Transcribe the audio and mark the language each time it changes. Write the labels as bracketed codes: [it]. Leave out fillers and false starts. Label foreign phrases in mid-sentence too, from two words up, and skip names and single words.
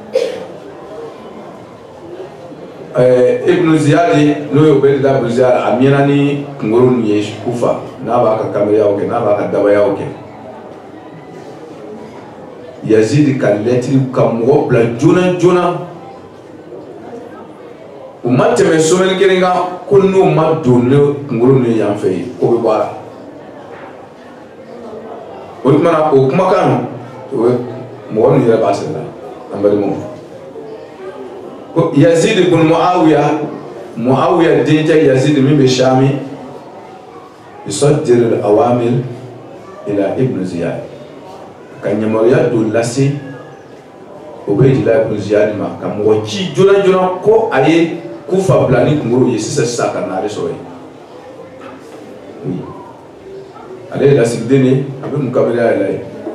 [bm] kɛ Ibn Ziyad n'o ye Ubaydillah ibn Ziyad a mɛnna ni kunkolo ninnu ye Kufa n'a b'a ka kamaleyaw kɛ n'a b'a ka dabayaw kɛ Yazidi ka lettre ka mɔgɔ bila joona joona u ma tɛmɛ semaine kelen kan ko n'o ma don ne kunkolo ninnu yan fɛ yen ko bɛ bɔ a la o tuma na o kumakan o ye mɔgɔ ninnu yɛrɛ b'a sɛbɛn an balimaw ko Yazid ibn Muawiya dencɛ Yazid min bɛ Shami [ar] يصدر الأوامر إلى [bm] Ibn Ziyad ka yamaruya dɔ lase Ubaydillah ibn Ziyad ma ka mɔgɔ ci joona joona ko a ye Kufa bila ni kunkolo ye sisan ka na ale sɔrɔ yen ale ye lasigiden ye a bɛ mun kabila yɛrɛ ye